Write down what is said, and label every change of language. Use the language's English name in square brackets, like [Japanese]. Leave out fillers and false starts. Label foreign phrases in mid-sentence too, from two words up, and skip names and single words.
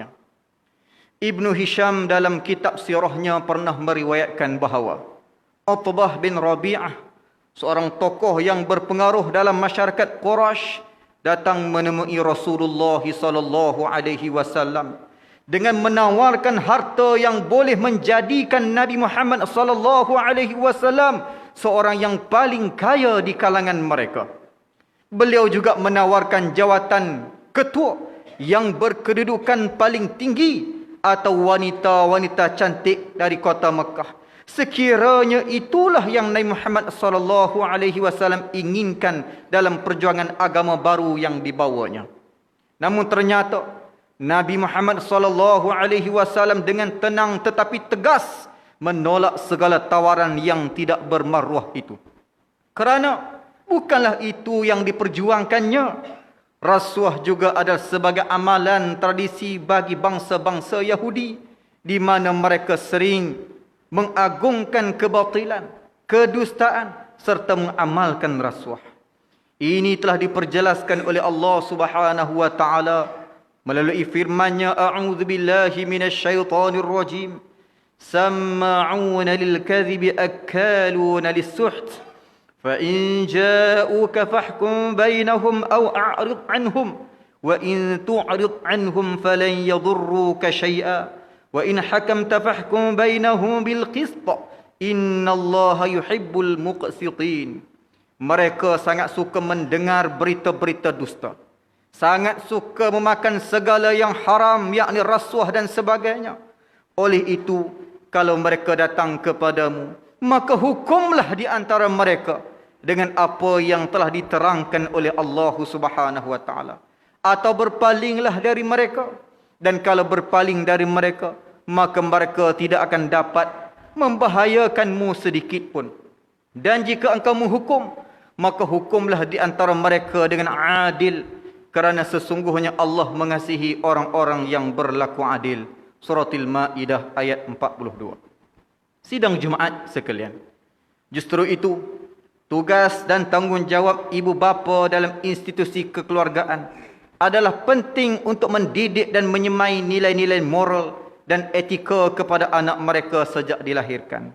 [Malay] Ibnu Hisham dalam kitab sirahnya pernah meriwayatkan bahawa Utbah bin Rabi'ah, seorang tokoh yang berpengaruh dalam masyarakat Quraisy, datang menemui Rasulullah [Arabic] صلى الله عليه وسلم [Malay] dengan menawarkan harta yang boleh menjadikan Nabi Muhammad [Arabic] صلى الله عليه وسلم [Malay] seorang yang paling kaya di kalangan mereka. Beliau juga menawarkan jawatan ketua yang berkedudukan paling tinggi atau wanita-wanita cantik dari kota Mekah. Sekiranya itulah yang Nabi Muhammad [Arabic] صلى الله عليه وسلم [Malay] inginkan dalam perjuangan agama baru yang dibawanya. Namun ternyata Nabi Muhammad [Arabic] صلى الله عليه وسلم [Malay] dengan tenang tetapi tegas menolak segala tawaran yang tidak bermaruah itu. Kerana bukanlah itu yang diperjuangkannya. Rasuah juga adalah sebagai amalan tradisi bagi bangsa-bangsa Yahudi, di mana mereka sering mengagungkan kebatilan, kedustaan serta mengamalkan rasuah. Ini telah diperjelaskan oleh Allah Subhanahu wa taala melalui firman-Nya, [Arabic] أعوذ بالله من الشيطان الرجيم سماعون للكذب أكالون للسحت فإن جاءوك فاحكم بينهم أو أعرض عنهم وإن تعرض عنهم فلن يضروك شيئا وإن حكمت فاحكم بينهم بالقسط إن الله يحب المقسطين. [Malay] Mereka sangat suka mendengar berita-berita dusta, sangat suka memakan segala yang haram, yakni rasuah dan sebagainya. Oleh itu, kalau mereka datang kepadamu, maka hukumlah di antara mereka dengan apa yang telah diterangkan oleh Allah [Arabic] سبحانه وتعالى, [Malay] atau berpalinglah dari mereka. Dan kalau berpaling dari mereka, maka mereka tidak akan dapat membahayakanmu sedikit pun. Dan jika engkau menghukum, maka hukumlah di antara mereka dengan adil, kerana sesungguhnya Allah mengasihi orang-orang yang berlaku adil. Suratul Maidah ayat 42. Sidang Jumaat sekalian, justru itu tugas dan tanggungjawab ibu bapa dalam institusi kekeluargaan adalah penting untuk mendidik dan menyemai nilai-nilai moral dan etika kepada anak mereka sejak dilahirkan.